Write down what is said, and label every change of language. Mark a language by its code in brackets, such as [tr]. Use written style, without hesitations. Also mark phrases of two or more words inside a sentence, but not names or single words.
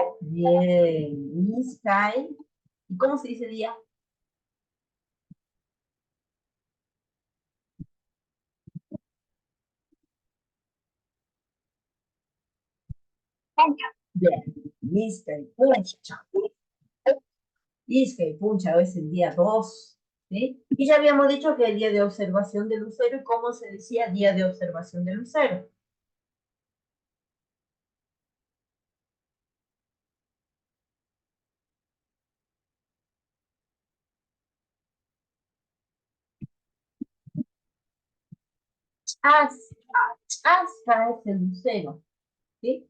[es] Bien, Sky. ¿Y cómo se dice día? Bien, Sky, puncha. Sky, puncha, es el día 2, ¿sí? Y ya habíamos dicho que el día de observación del lucero, ¿y cómo se decía día de observación del lucero? Chasca, chasca es el lucero, ¿sí?